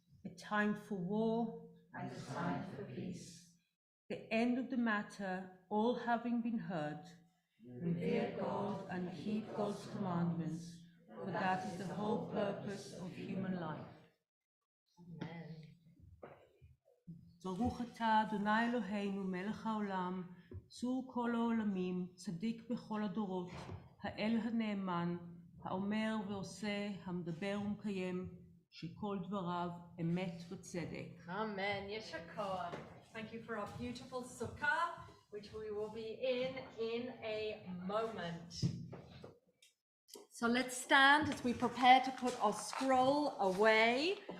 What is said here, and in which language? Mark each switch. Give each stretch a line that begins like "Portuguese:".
English: A time for war. And a time for peace. The end of the matter, all having been heard, revere God and keep God's commandments, for that is the whole purpose of human life. Amen.
Hebrew: ברוך אתה, אדוני אלוהינו, מלך העולם, צור כל העולמים, צדיק בכל הדורות, האל הנאמן, האומר ועושה, המדבר ומקיים, שכל דבריו אמת וצדק.
English: Amen. Yeshakah. Thank you for our beautiful sukkah, which we will be in a moment. So let's stand as we prepare to put our scroll away.